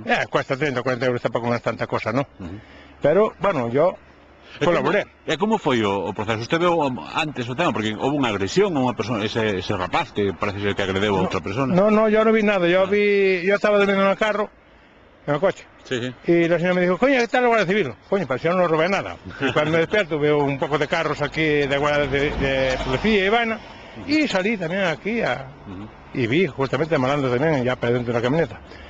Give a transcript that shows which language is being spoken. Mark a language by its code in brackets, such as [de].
[es] Cuesta 30 o 40 euros, tampoco no es tanta cosa, ¿no? Pero, bueno, yo colaboré. [gl] E como foi o proceso? Usted veu antes o tema, porque houve unha agresión a unha persona, ese rapaz que parece ser que agredeu a outra persona. [es] No, yo no vi nada, yo estaba durmiendo en el carro, en el coche. Sí. Y la señora me dijo, coño, ¿qué tal la Guardia Civil? Coño, pues yo no robé nada. Y cuando me despierto veo un poco de carros aquí de Guardia de Policía y vaina, y salí también aquí y vi justamente malando también ya para dentro de la camioneta.